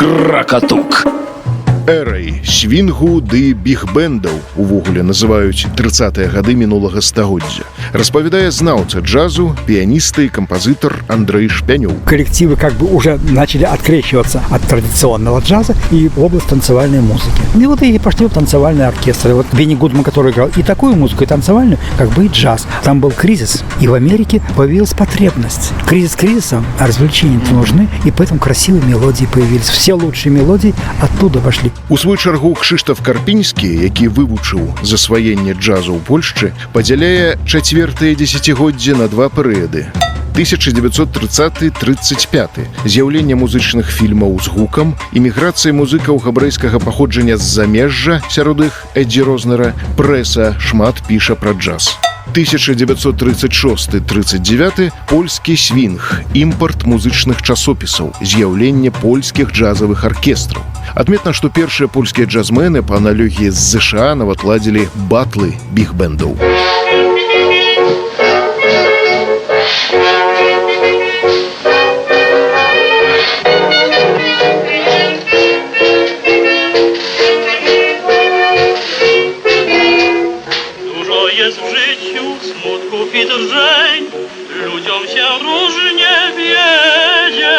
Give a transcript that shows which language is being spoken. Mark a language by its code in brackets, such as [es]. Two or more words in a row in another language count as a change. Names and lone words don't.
[be] Кракатук. Эрай свінгу ды біг-бэндаў увогуле называюць 30-е гады мінулага стагоддзя. Распавядае знаўца джазу, [ru] пианист и композитор Андрей Шпянёў. Коллективы как бы уже начали открещиваться от традиционного джаза и в область танцевальной музыки. И вот и пошли в танцевальные оркестры. Вот Бенни Гудман, который играл и такую музыку, и танцевальную, как бы и джаз. Там был кризис, и в Америке появилась потребность. Кризис кризисом, а развлечения нужны, и поэтому красивые мелодии появились. Все лучшие мелодии оттуда пошли. [be] У свой чаргу Кшыштаф Карпінскі, які вывучыў засваенне джазу ў Польшчы, падзяляе чацвёртае дзесяцігоддзе на два перыяды. 1930-35 з'яўленне музычных фільмаў з гукам, эміграцыя музыкаў габрэйскага паходжання з замежжа, сярод іх Эддзі Рознера, прэса шмат піша пра джаз. 1936-39 польскі свінг, імпарт музычных часопісаў, з'яўленне польскіх джазавых аркестраў. Адметна, што першыя польскія джазмены па аналогіі з ЗША нават ладзілі батлы біг-бэндаў. [pl] Dużo jest w życiu smutków i drżeń, ludziom się różnie wiedzie.